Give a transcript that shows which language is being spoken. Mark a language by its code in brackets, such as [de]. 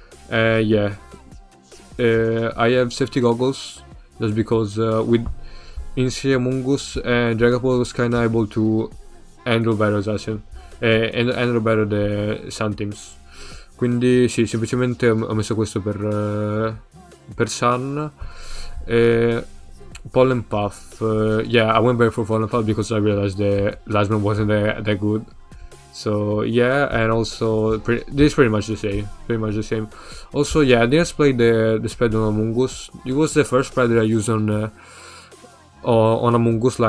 [en] Yeah, I have safety goggles just because with Inci, Amoonguss, and Dragapult was kinda able to handle better Zacian and handle better the Sun teams. [it] Quindi sì, semplicemente ho messo questo per Sun. [en] Pollen Puff. Yeah, I went back for Pollen Puff because I realized the last one wasn't that good. So yeah, and also this is pretty much the same. Also, yeah, I didn't play the spread on Among Us. It was the first spread that I used on Among Us.